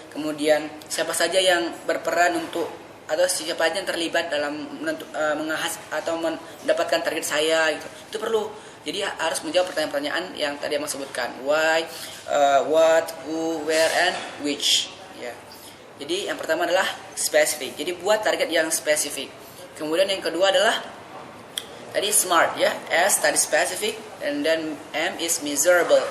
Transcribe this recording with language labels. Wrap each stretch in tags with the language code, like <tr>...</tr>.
<id>Kemudian siapa saja yang berperan untuk atau siapa saja yang terlibat dalam mendapatkan target saya, gitu. Itu perlu. Jadi harus menjawab pertanyaan-pertanyaan yang tadi Abang sebutkan.</id> <en>Why, what, who, where, and which.</en> <id>Ya. Jadi yang pertama adalah spesifik. Jadi buat target yang spesifik. Kemudian yang kedua adalah tadi SMART, ya. S tadi spesifik,</id> <en>and then M is measurable.</en>